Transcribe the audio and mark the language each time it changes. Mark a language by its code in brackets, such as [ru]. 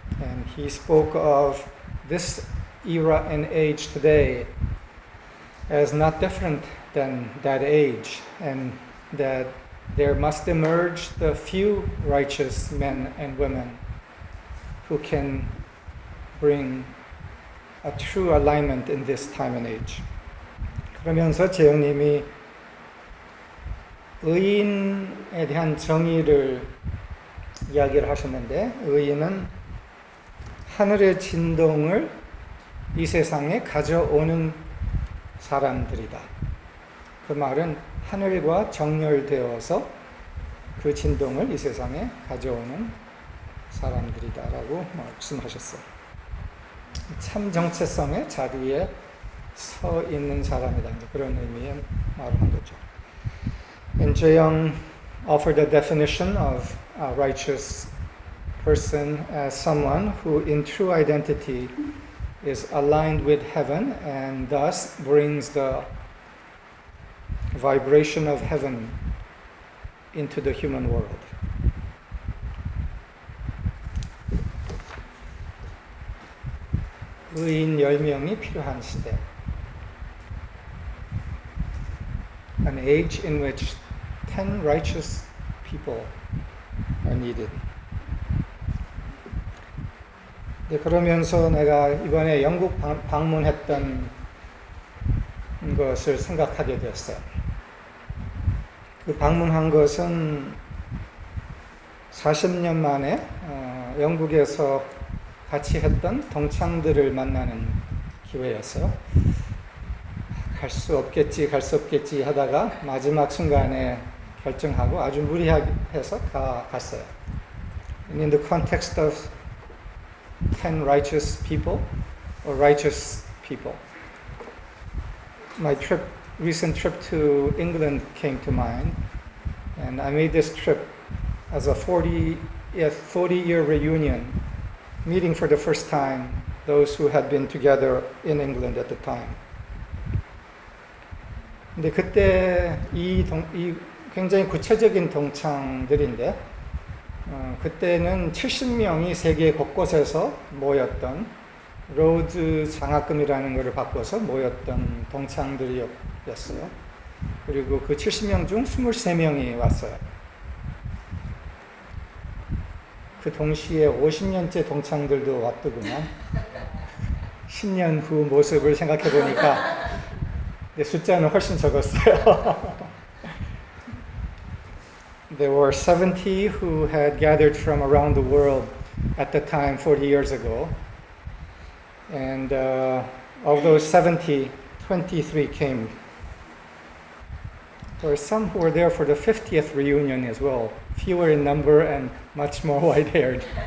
[en] And he spoke of this era and age today as not different than that age, and that there must emerge the few righteous men and women who can bring a true alignment in this time and age. [ko] 그러면서 재영님이 의인에 대한 정의를 이야기를 하셨는데 의인은 하늘의 진동을 이 세상에 가져오는 사람들이다. 그 말은 하늘과 정렬되어서 그 진동을 이 세상에 가져오는 사람들이다라고 말씀하셨어요. 참 정체성의 자리에 서 있는 사람이다. 그런 의미의 말을 한 거죠. [en] And Jaeyoung offered a definition of a righteous person as someone who in true identity is aligned with heaven and thus brings the vibration of heaven into the human world. [ko] 의인 10명이 필요한 시대. [en] An age in which 10 righteous people are needed. [ko] 네, 그러면서 내가 이번에 영국 방문했던 것을 생각하게 되었어요. 그 방문한 것은 40년 만에 영국에서 같이 했던 동창들을 만나는 기회였어요. 갈 수 없겠지 하다가 마지막 순간에 결정하고 아주 무리하게 해서 갔어요. [en] And in the context of 10 righteous people or righteous people, my recent trip to England came to mind, and I made this trip as a 40-year reunion, meeting for the first time those who had been together in England at the time. [ko] 근데 그때 이 굉장히 구체적인 동창들인데 그때는 70명이 세계 곳곳에서 모였던 로드 장학금이라는 것을 바꿔서 모였던 동창들이었어요. 그리고 그 70명 중 23명이 왔어요. 그 동시에 50년째 동창들도 왔더구만. 10년 후 모습을 생각해 보니까 숫자는 훨씬 적었어요. [en] There were 70 who had gathered from around the world at the time 40 years ago. And of those 70, 23 came. There were some who were there for the 50th reunion as well, fewer in number and much more white-haired.